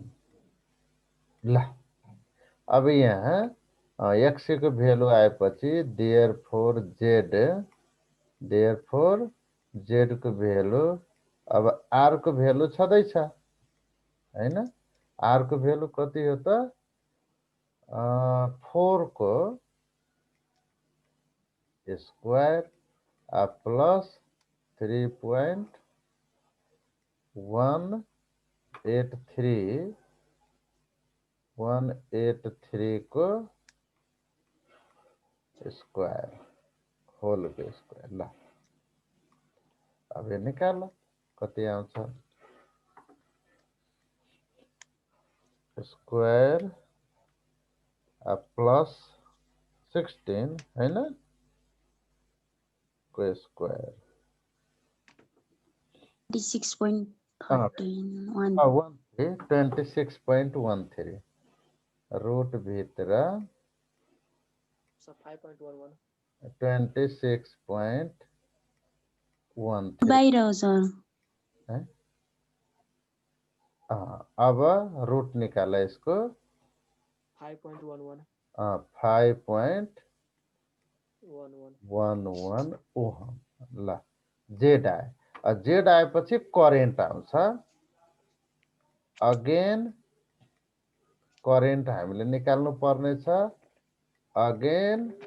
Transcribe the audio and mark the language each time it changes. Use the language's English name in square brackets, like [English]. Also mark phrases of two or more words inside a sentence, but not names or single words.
[Nepali] ल अब यहाँ एक्सी को भेल्यु आएपछि देयरफोर जेड को भेल्यु अब आर को भेल्यु छँदैछ हैन। आर को भेल्यु कति हो त 4 को [English] square plus [Nepali] 3.183 को स्क्वायर होल को स्क्वायर। ल अब ये निकाल कति आउँछ? [English] square plus [Nepali] 16 हैन को स्क्वायर 26.13 26.13 रूट भित्र सर 5.11 26.13 बाहिर हो सर [Hindi] है? अब रूट निकाला इसको [Nepali] 5.11 5.11 ओहम ल जेड आयो जेड आएपछि करेन्ट आउँछ [English] again current [Nepali] हामीले निकाल्नु पर्नेछ अगेन